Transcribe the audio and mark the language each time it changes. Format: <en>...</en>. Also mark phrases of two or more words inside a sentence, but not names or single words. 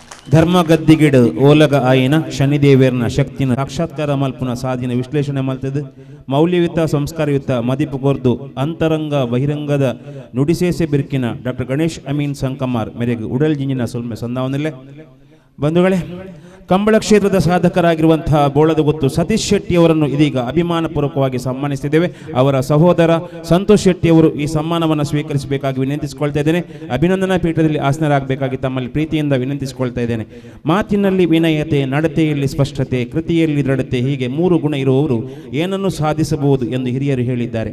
<tcy>ಧರ್ಮಗದ್ದಿಗಿಡು ಓಲಗ ಆಯಿನ ಶನಿದೇವೇರ್ನ ಶಕ್ತಿನ ಸಾಕ್ಷಾತ್ಕಾರ ಮಲ್ಪುನ ಸಾಧಿನ ವಿಶ್ಲೇಷಣೆ ಮಾಡ್ತದೆ. ಮೌಲ್ಯಯುತ ಸಂಸ್ಕಾರಯುತ ಮದಿಪು ಕೊರ್ದು ಅಂತರಂಗ ಬಹಿರಂಗದ ನುಡಿಸೇಸೆ ಬಿರ್ಕಿನ ಡಾಕ್ಟರ್ ಗಣೇಶ್ ಅಮೀನ್ ಸಂಕಮಾರ್ ಮೇರೆಗೆ ಉಡಲ್ ಜಿಂಜಿನ ಸುಲ್ಮೆ ಸಂದಾವನಿಲ್ಲೆ.</tcy> <kn>ಬಂಧುಗಳೇ, ಕಂಬಳ ಕ್ಷೇತ್ರದ ಸಾಧಕರಾಗಿರುವಂತಹ ಬೋಳದಗುತ್ತು ಸತೀಶ್ ಶೆಟ್ಟಿಯವರನ್ನು ಇದೀಗ ಅಭಿಮಾನಪೂರ್ವಕವಾಗಿ ಸನ್ಮಾನಿಸುತ್ತಿದ್ದೇವೆ. ಅವರ ಸಹೋದರ ಸಂತೋಷ್ ಶೆಟ್ಟಿಯವರು ಈ ಸನ್ಮಾನವನ್ನು ಸ್ವೀಕರಿಸಬೇಕಾಗಿ ವಿನಂತಿಸಿಕೊಳ್ತಾ ಇದ್ದೇನೆ. ಅಭಿನಂದನಾ ಪೀಠದಲ್ಲಿ ಆಸನರಾಗಬೇಕಾಗಿ ತಮ್ಮಲ್ಲಿ ಪ್ರೀತಿಯಿಂದ ವಿನಂತಿಸಿಕೊಳ್ತಾ ಇದ್ದೇನೆ. ಮಾತಿನಲ್ಲಿ ವಿನಯತೆ, ನಡತೆಯಲ್ಲಿ ಸ್ಪಷ್ಟತೆ, ಕೃತಿಯಲ್ಲಿ ದೃಢತೆ, ಹೀಗೆ 3 ಗುಣ ಇರುವವರು ಏನನ್ನು ಸಾಧಿಸಬಹುದು ಎಂದು ಹಿರಿಯರು ಹೇಳಿದ್ದಾರೆ.</kn>